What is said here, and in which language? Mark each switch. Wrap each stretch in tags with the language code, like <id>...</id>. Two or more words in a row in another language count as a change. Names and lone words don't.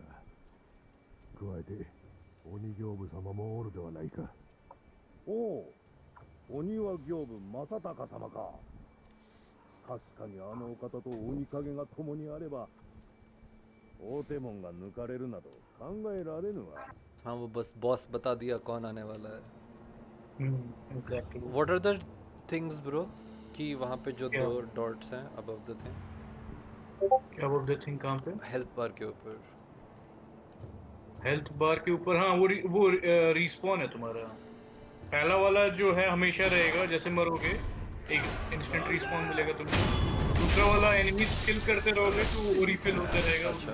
<ja>加えて、鬼行部様もおるではないか。おお、鬼は行部正隆様か。確かにあのお方と鬼影が共にあれば、大手門が抜かれるなど考えられぬわ。</ja> <hi>हाँ, वो बस बॉस बता दिया कौन आने वाला है। एग्जैक्टली</hi> <en>What are the things bro</en> <hi>कि वहाँ पे जो क्या</hi> <en>2 dots हैं above the thing,</en> <hi>क्या</hi> <en>about the thing</en> <hi>कहाँ पे</hi> <en>health bar</en> <hi>के ऊपर।</hi> <en>health bar</en> <hi>के ऊपर हाँ वो रिस्पॉन है तुम्हारा पहला वाला जो है हमेशा रहेगा जैसे मरोगे एक</hi> <en>instant respawn</en> <hi>मिलेगा तुमको दूसरा वाला</hi> <en>enemies kill</en> <hi>करते रहोगे तो वो रिफिल होते रहेगा वो</hi>